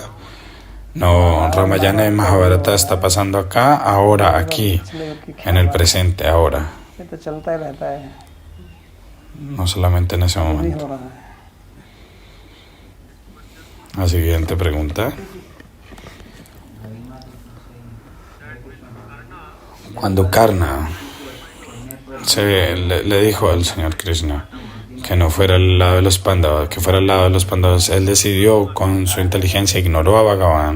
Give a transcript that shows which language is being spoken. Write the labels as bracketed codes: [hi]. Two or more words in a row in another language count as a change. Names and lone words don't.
[es] No, Ramayana y Mahabharata está pasando acá, ahora, aquí, en el presente, ahora, [hi] ये तो चलता ही रहता है, [es] no solamente en ese [hi] अभी [es] momento. [hi] हो रहा है। [es] La siguiente pregunta. Cuando Karna le dijo al señor Krishna que no fuera al lado de los Pandavas, que fuera al lado de los Pandavas, él decidió con su inteligencia, ignoró a Bhagavan.